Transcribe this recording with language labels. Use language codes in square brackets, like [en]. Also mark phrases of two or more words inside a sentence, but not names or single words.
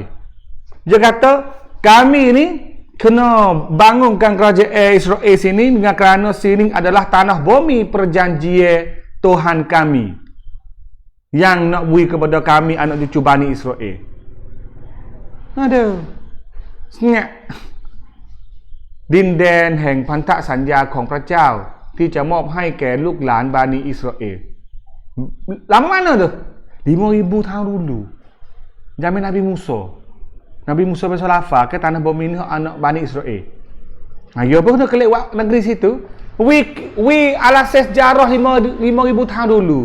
[ms] Dia kata, kami ni kena bangunkan kerajaan Israel sini dengan kerana sini adalah tanah bumi perjanjian Tuhan kami yang nak beri kepada kami anak cucu Bani Israel. Aduh, senyap. [th] ดินแดนแห่งพันธสัญญาของพระเจ้าที่จะมอบให้แก่ลูกหลานบานีอิสราเอล [ms] lama mana tu? 5,000 tahun dulu. Zaman Nabi Musa. Nabi Musa bin Sulaiman ke tanah bumi ni anak Bani Israel. Ya pun kena kelewat negeri situ. We alasan sejarah 5,000 tahun dulu.